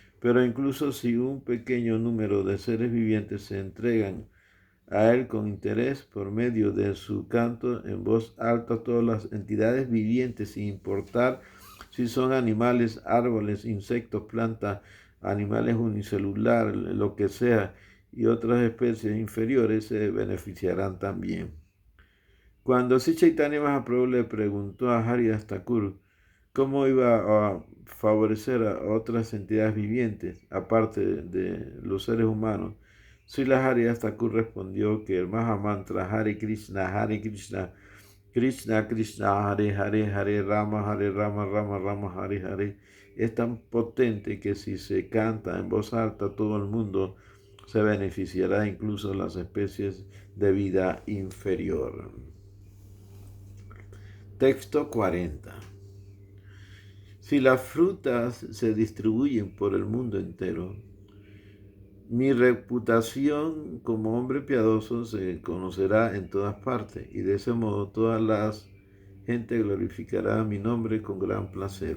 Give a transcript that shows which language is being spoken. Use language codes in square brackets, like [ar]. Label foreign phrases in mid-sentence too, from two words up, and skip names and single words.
[es] Pero incluso si un pequeño número de seres vivientes se entregan a él con interés por medio de su canto en voz alta, todas las entidades vivientes, sin importar si son animales, árboles, insectos, plantas, animales unicelulares, lo que sea, y otras especies inferiores se beneficiarán también. Cuando Sri Chaitanya Mahaprabhu le preguntó a Haridas Thakur cómo iba a favorecer a otras entidades vivientes, aparte de los seres humanos, Srila Haridas Thakur respondió que el Mahamantra Hare Krishna, Krishna Krishna, Hare Hare, Hare Rama, Rama Rama, Hare Hare, es tan potente que si se canta en voz alta todo el mundo se beneficiará, incluso las especies de vida inferior. Texto 40. Si las frutas se distribuyen por el mundo entero, mi reputación como hombre piadoso se conocerá en todas partes, y de ese modo toda la gente glorificará mi nombre con gran placer.